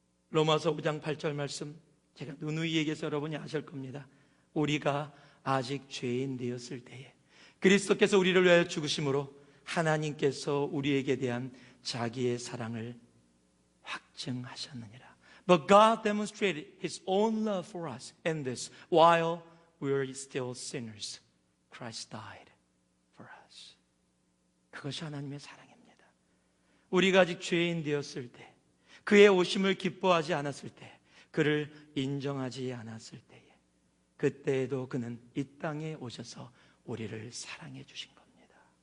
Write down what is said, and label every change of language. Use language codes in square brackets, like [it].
[ko] 로마서 5장 8절 말씀, 제가 누누이 얘기해서 여러분이 아실 겁니다. 우리가 아직 죄인 되었을 때에 그리스도께서 우리를 위하여 죽으심으로 하나님께서 우리에게 대한 자기의 사랑을 확증하셨느니라. [en] But God demonstrated His own love for us in this: while we were still sinners, Christ died for us. [ko] 그것이 하나님의 사랑입니다. 우리가 아직 죄인 되었을 때, 그의 오심을 기뻐하지 않았을 때, 그를 인정하지 않았을 때에, 그때에도 그는 이 땅에 오셔서 우리를 사랑해 주신 겁니다.